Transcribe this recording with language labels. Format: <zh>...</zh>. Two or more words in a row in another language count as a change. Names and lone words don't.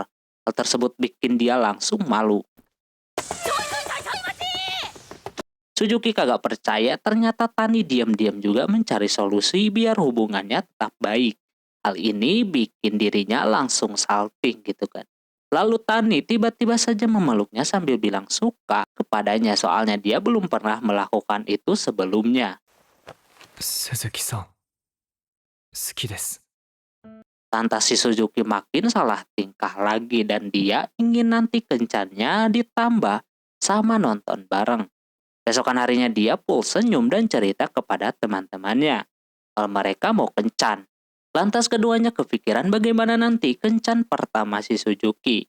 <id>Hal tersebut bikin dia langsung malu. Suzuki kagak percaya ternyata Tani diam-diam juga mencari solusi biar hubungannya tetap baik. Hal ini bikin dirinya langsung salting gitu kan. Lalu Tani tiba-tiba saja memeluknya sambil bilang suka kepadanya, soalnya dia belum pernah melakukan itu sebelumnya.</id> <ja>鈴木さん、好きです。</ja> <id>Lantas si Suzuki makin salah tingkah lagi dan dia ingin nanti kencannya ditambah sama nonton bareng. Besokan harinya dia full senyum dan cerita kepada teman-temannya kalau mereka mau kencan. Lantas keduanya kepikiran bagaimana nanti kencan pertama si Suzuki.</id>